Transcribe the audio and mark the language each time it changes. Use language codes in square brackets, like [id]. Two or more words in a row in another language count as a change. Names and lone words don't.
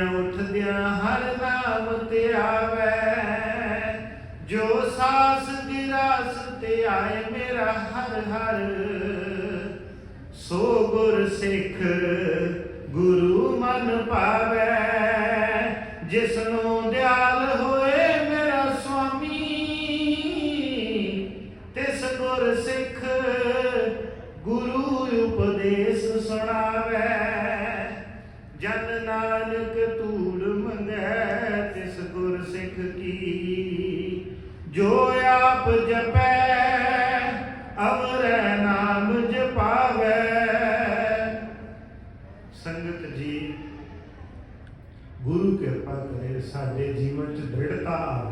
[pa] ਉਠਦੀਆਂ ਹਰ ਨਾਮ ਤੇ ਆਵੇ, ਜੋ ਸਾਸ ਗਿਰਾਸ ਤੇ ਆਏ ਮੇਰਾ ਹਰ ਹਰ, ਸੋ ਗੁਰ ਸਿਖ ਗੁਰੂ ਮਨ ਪਾਵੇ, ਜਿਸਨੋਂ ਦਇਆਲ ਹੋਏ ਮੇਰਾ ਸੁਆਮੀ, ਤਿਸ ਗੁਰ ਸਿਖ ਗੁਰੂ ਉਪਦੇਸ਼ ਸੁਣਾਵੇ, ਜਨ ਨਾਨਕ ਤੂੜ ਮੰਗੈ ਤਿਸ ਗੁਰ ਸਿਖ ਕੀ, ਜੋ ਆਪ ਜਪੈ ਅਵਰੈ ਨਾਮ ਜਪਾਵੇ। ਸੰਗਤ ਜੀ, ਗੁਰੂ ਕਿਰਪਾ ਕਰੇ ਸਾਡੇ ਜੀਵਨ ਚ ਦ੍ਰਿੜ੍ਹਤਾ ਆਵੇ।